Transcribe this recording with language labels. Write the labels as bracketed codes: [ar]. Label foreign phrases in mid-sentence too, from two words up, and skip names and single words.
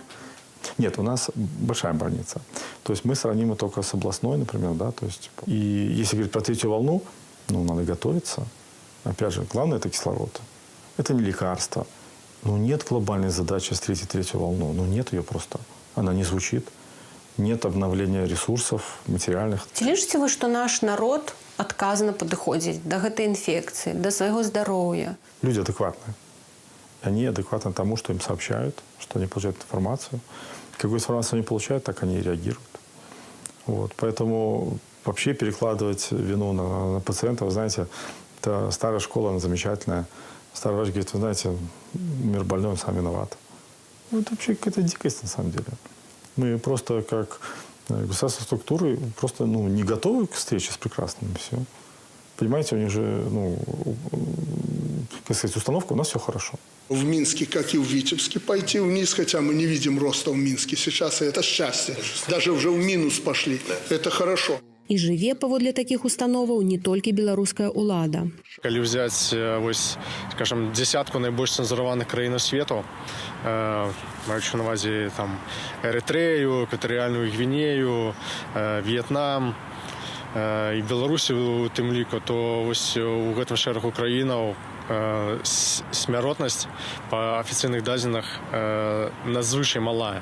[ru] Нет, у нас большая больница. То есть мы сравнимы только с областной, например, да, то есть. И если говорить про третью волну, надо готовиться. Опять же, главное – это кислород. Это не лекарство. Нет глобальной задачи встретить третью волну. Нет ее просто. Она не звучит. Нет обновления ресурсов материальных. [be] Ці лічыце вы, што наш народ адказна падыходзіць да гэтай інфекцыі, да свайго здароўя? [ru] Люди адекватные. Они адекватны тому, что им сообщают, что они получают информацию. Какую информацию они получают, так они и реагируют. Вот. Поэтому вообще перекладывать вину на пациента, вы знаете, это старая школа, она замечательная. Старый врач говорит, вы знаете, мир больной, он сам виноват. Это вообще какая-то дикость на самом деле. Мы просто как государственные структуры просто не готовы к встрече с прекрасным. Все. Понимаете, у них же, как сказать, установка, у нас все хорошо. В Минске, как и в Витебске, пойти вниз, хотя мы не видим роста в Минске сейчас, и это счастье. Даже уже в минус пошли. Это хорошо. [be] І жыве паводле такіх установаў не толькі беларуская ўлада. Калі [ru] взять, скажем, десятку [be] найбольш цэнзураваных краін свету, маючы на увазе Эрытрэю, Экватарыяльную Гвінею, В'етнам і Беларусі у тым ліку, то вось у гэтым шэрагу краінаў смяротнасць па афіцыйных дадзеных надзвычай малая.